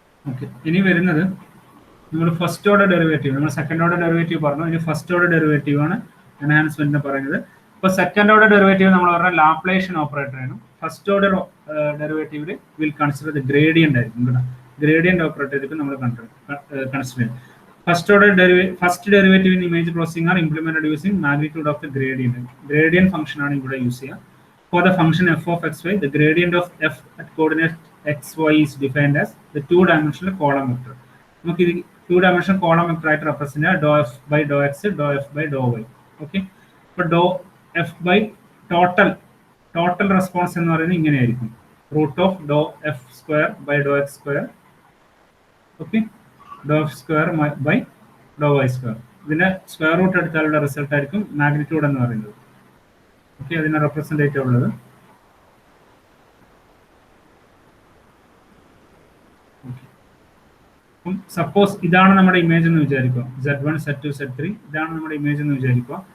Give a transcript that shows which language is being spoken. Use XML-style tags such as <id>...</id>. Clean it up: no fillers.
<ml>Okay, ഇനി വരുന്നത് നമ്മൾ ഫസ്റ്റ് ഓർഡർ ഡെറിവേറ്റീവ്, നമ്മൾ സെക്കൻഡ് ഓർഡർ ഡെറിവേറ്റീവ് പറഞ്ഞു, ഇനി ഫസ്റ്റ് ഓർഡർ ഡെറിവേറ്റീവ് ആണ് എൻഹാൻസ്മെന്റിന് പറയുന്നത്. ഇപ്പോൾ സെക്കൻഡ് ഓർഡർ ഡെറിവേറ്റീവ് നമ്മൾ പറഞ്ഞ ലാപ്ലേഷ്യൻ ഓപ്പറേറ്റർ ആണ്. First order ഡെറിവേറ്റീവിൽ</ml> <en>will consider the gradient</en> <ml>ആയിരിക്കും. ഗ്രേഡിയന്റ് ഓപ്പറേറ്റർ ആയിരിക്കും നമ്മൾ കൺസിഡർ ചെയ്യും.</ml> <en>First derivative in image processing are implemented using magnitude of the gradient.</en> <ml>Gradient function ആണ് ഇവിടെ യൂസ് ചെയ്യുക.</ml> <en>For the function f of xy, the gradient of f at coordinate xy is defined as the two-dimensional column vector.</en> <ml>നമുക്ക് ഇത് two-dimensional column vector ആയിട്ട് represent ചെയ്യുക</ml> <en>dou f by dou x, dou f by dou y.</en> <ml>Okay. അപ്പോൾ dou f by total response എന്ന് പറയുന്നത് ഇങ്ങനെയായിരിക്കും.</ml> <en>Root of dou f square by dou x square. Okay. Dou f square by dou y square.</en> <ml>ഇതിന്റെ square root എടുത്താലുള്ള result ആയിരിക്കും magnitude എന്ന് പറയുന്നത്. Okay, അതിനെ representative ഉള്ളത്. സപ്പോസ് ഇതാണ് നമ്മുടെ ഇമേജ് എന്ന് വിചാരിക്കുക. Z1, Z2, Z3 ഇതാണ് നമ്മുടെ ഇമേജ് എന്ന് വിചാരിക്കുക.</ml>